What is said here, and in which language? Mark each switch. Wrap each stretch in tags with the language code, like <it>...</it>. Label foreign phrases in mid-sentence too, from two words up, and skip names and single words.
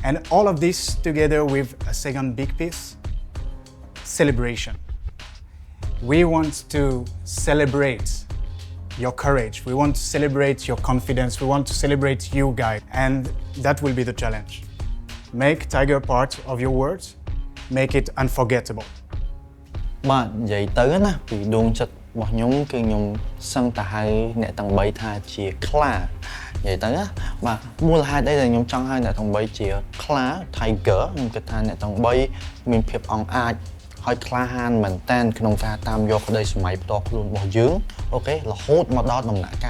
<en>And all of this together with a second big piece, celebration. We want to celebrate your courage. We want to celebrate your confidence. We want to celebrate you guys. And that will be the challenge. Make Tiger part of your words. Make it unforgettable.</en> <km>បាទនិយាយទៅណាពីដួងចិត្តរបស់ខ្ញុំគឺខ្ញុំសឹងតែហៅអ្នកទាំង3ថាជាខ្លានិយាយទៅណាបាទមូលហេតុអីដែលខ្ញុំចង់ហៅអ្នកទាំង3ជាខ្លា Tiger ខ្ញុំគិតថាអ្នក ទាំង3មានភាពអង់អាចហើយក្លាហានមែនតើក្នុងការតាមយកក្តីសម័យផ្ទាល់ខ្លួនរបស់យើងអូខេរហូតមកដល់ដំណាក់កាល</km>